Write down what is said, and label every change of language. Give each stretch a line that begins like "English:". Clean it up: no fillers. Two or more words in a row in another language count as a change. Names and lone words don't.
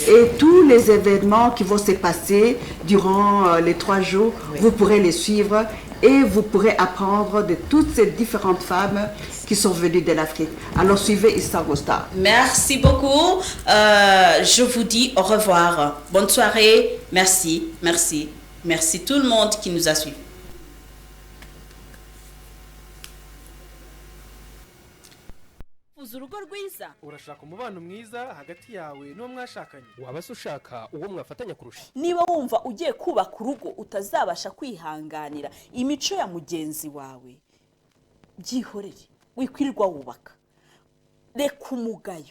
French: Et tous les événements qui vont se passer durant les 3 jours, vous pourrez les suivre et vous pourrez apprendre de toutes ces différentes femmes qui sont venues de l'Afrique. Alors suivez Issa Augusta. Merci beaucoup. Je vous dis au revoir. Bonne soirée. Merci, merci, merci tout le monde qui nous a suivis.
Kinyarwanda: wifuza urugo rwiza? Urashaka umubano mwiza hagati yawe n'uwo mwashakanye? Waba se ushaka uwo mwafatanya kurusha? Niba wumva ugiye kubaka urugo utazabasha kwihanganira imico ya mugenzi wawe, byihorere, wikwirirwa wubaka, reka umugayo.